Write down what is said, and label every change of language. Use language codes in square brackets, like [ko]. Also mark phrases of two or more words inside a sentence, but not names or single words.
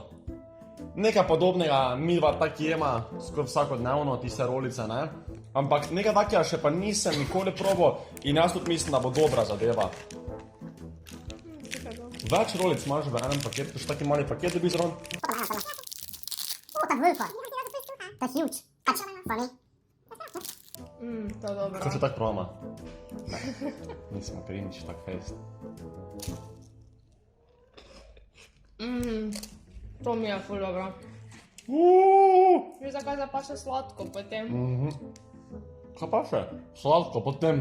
[sl] Nekaj podobnega mi dva tak jema skoraj vsakodnevno, tiste rolice, ne? Ampak nekaj takega še pa nisem nikoli probal in jaz tudi mislim, da bo dobra zadeva. Več rolic imaš v enem paketu, še taki mali paket dobi zraven. Ta velika. Ta huge. Funny. To je dobro. Kaj se tak probama? Ne, nismo cringe, tak fejst. To mi je ful dobro. Že zakaj pa še sladko potem? Kaj pa še? Sladko potem?